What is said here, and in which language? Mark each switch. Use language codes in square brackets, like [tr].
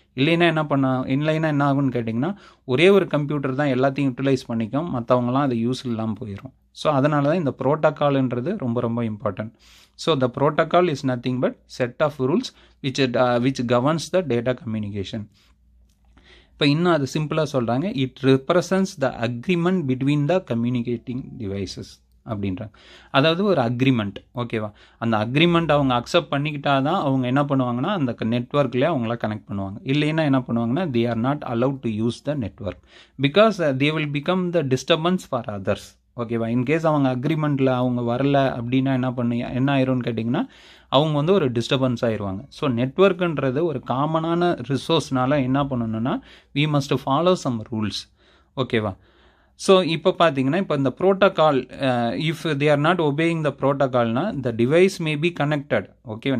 [ta] இல்லைன்னா என்ன ஆகும்னு கேட்டிங்கன்னா ஒரே ஒரு கம்ப்யூட்டர் தான் எல்லாத்தையும் யூட்டிலைஸ் பண்ணிக்கும், மற்றவங்களாம் அது யூஸ் இல்லாமல் போயிடும். ஸோ அதனால தான் இந்த ப்ரோட்டோகால்ன்றது ரொம்ப ரொம்ப important. [en] So the protocol is nothing but set of rules which governs the data communication. [ta] இப்போ இன்னும் அது சிம்பிளாக சொல்கிறாங்க, [en] It represents the agreement between the communicating devices அப்படின்றாங்க. [ta] அதாவது ஒரு அக்ரிமெண்ட், ஓகேவா? அந்த அக்ரிமெண்ட் அவங்க அக்செப்ட் பண்ணிக்கிட்டா தான் அவங்க என்ன பண்ணுவாங்கன்னா அந்த நெட்வொர்க்லேயே அவங்கள கனெக்ட் பண்ணுவாங்க. இல்லைன்னா என்ன பண்ணுவாங்கன்னா [en] they are not allowed to use the network because they will become the disturbance for others. ஓகேவா? [ta] இன்கேஸ் அவங்க அக்ரிமெண்ட்டில் அவங்க வரல அப்படின்னா என்ன ஆயிரும்னு கேட்டிங்கன்னா அவங்க வந்து ஒரு டிஸ்டர்பன்ஸ் ஆயிடுவாங்க. ஸோ நெட்வொர்க்குன்றது ஒரு காமனான ரிசோர்ஸ்னால என்ன பண்ணணும்னா [en] We must follow some rules. [ta] ஓகேவா? ஸோ இப்போ பார்த்தீங்கன்னா இப்போ இந்த [en] Protocol if they are not obeying the ப்ரோட்டோகால்னா the device may be connected. ஓகேவா?